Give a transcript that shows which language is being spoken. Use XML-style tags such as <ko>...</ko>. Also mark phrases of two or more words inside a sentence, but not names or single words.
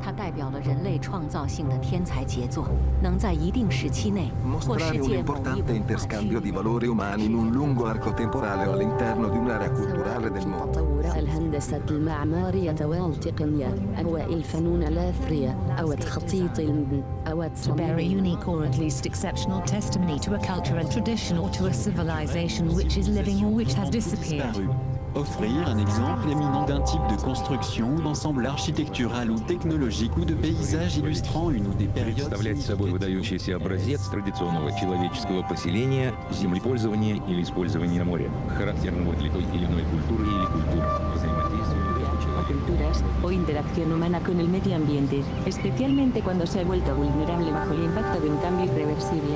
<zh>代表了人类创造性的天才杰作，能在一定时期内或世</zh> <it>Mostrare un</it> <zh>界某一</zh> <it>importante</it> <zh>文化区</zh> <it>interscambio di</it> <zh>域</zh> <it>valori umani in un lungo arco temporale o all'interno di un'area culturale del mondo.</it> <ar>تطور الهندسة المعمارية والتقنية أو الفنون الأثرية أو تخطيط المدن أو</ar> <en>To bear a unique or at least exceptional testimony to a culture and tradition or to a civilization which is living or which has disappeared.</en> <fr>Offrir un exemple éminent d'un type de construction, d'ensemble architectural ou technologique ou de paysage illustrant une ou des périodes...</fr> <ru>Представлять собой выдающийся образец традиционного человеческого поселения, землепользования или использования моря, характерного для той или иной культуры или культур, взаимодействия</ru> <es>culturas o interacción humana con el medio ambiente, especialmente cuando se ha vuelto vulnerable bajo el impacto de un cambio irreversible.</es>